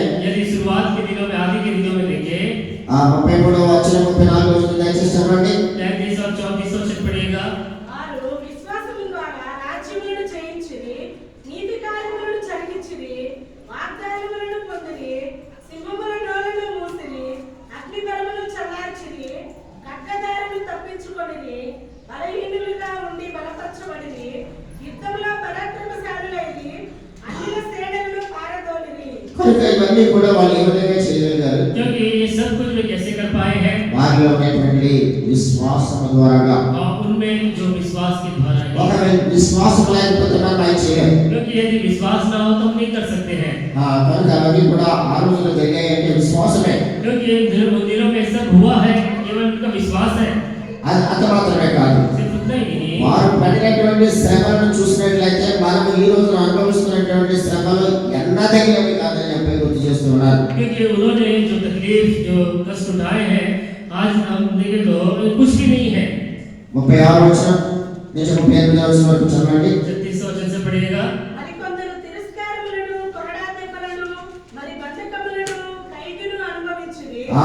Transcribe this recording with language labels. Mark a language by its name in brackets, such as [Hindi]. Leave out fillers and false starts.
[Hindi] यदि शुरुआत के दिनों में आदि के दिनों में देखें [Telugu] 33వ వచనం 44వ వచనం దయచేసి చదవండి. [Hindi] 33 और 34 वचन पढ़िएगा। [Telugu] వారు విశ్వాసము ద్వారా రాజ్యములను జయించిరి, నీతి కార్యములను జరిగించిరి, వాగ్దానములను పొందిరి, సింహముల నోళ్లను మూసిరి, అగ్ని బలమును చల్లార్చిరి, ఖడ్గదారులు తప్పించుకొనిరి, బలహీనులుగా ఉండి బలపరచబడిరి, యుద్ధములో పరాక్రమశాలులైరి, అన్యుల శ్రేణులను పారదోలిరి. కనుక ఇవన్నీ కూడా వాళ్ళు ఏ విధంగా చేయగలిగారు? [Hindi] क्योंकि ये सब कुछ वे कैसे कर पाए हैं? [Telugu] వారిలో ఉన్నటువంటి విశ్వాసం ద్వారా. [Hindi] और उनमें जो विश्वास के द्वारा है, [Telugu] ఒకవేళ విశ్వాసం లేకపోతే మనం ఏం చేయలేం. [Hindi] क्योंकि यदि विश्वास ना हो तो हम नहीं कर सकते हैं। [Telugu] కనుక అవన్నీ కూడా ఆ రోజుల్లో జరిగాయంటే విశ్వాసమే. [Hindi] क्योंकि उन दिनों में सब हुआ है केवल उनका विश्वास है। [Telugu] అంత మాత్రమే కాదు, [Hindi] सिर्फ उतना ही नहीं, [Telugu] వారు పడినటువంటి శ్రమలను చూసినట్లయితే మనం ఈ రోజు అనుభవిస్తున్నటువంటి శ్రమలు ఎన్నదగినవి కాదని చెప్పి గుర్తు చేస్తున్నారు. [Hindi] क्योंकि उन्होंने जो तकलीफ जो कष्ट उठाए हैं आज हम देखें तो कुछ भी नहीं है। [Telugu] 36వ వచనం నుంచి 38వ వచనం వరకు చదవండి. [Hindi] 36 वचन से पढ़िएगा। [Telugu] మరికొందరు తిరస్కారములను, కొరడా దెబ్బలను, మరి బంధకములను, ఖైదును అనుభవించిరి.